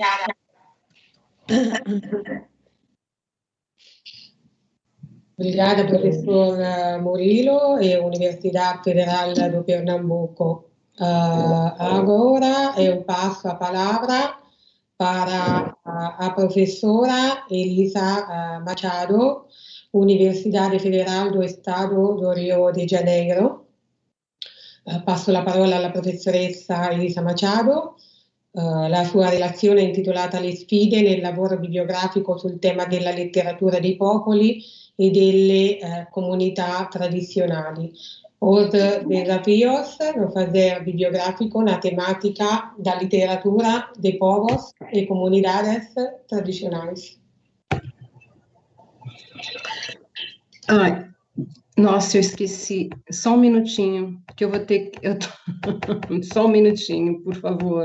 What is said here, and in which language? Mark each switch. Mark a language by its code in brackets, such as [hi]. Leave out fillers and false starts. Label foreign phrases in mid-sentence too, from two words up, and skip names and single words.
[pt] Obrigada, professor Murilo e Universidade Federal do Pernambuco. Agora eu passo a palavra para a professora Elisa Machado, Universidade Federal do Estado do Rio de Janeiro. [it] Passo la parola alla professoressa Elisa Machado. La sua relazione è intitolata Le sfide nel lavoro bibliografico sul tema della letteratura dei popoli e delle comunità tradizionali. [pt] Os desafios no fazer bibliográfico na temática da literatura de povos e comunidades tradicionais. Ai, nossa, eu esqueci. Só um minutinho, que eu vou ter que... Só um minutinho, por favor.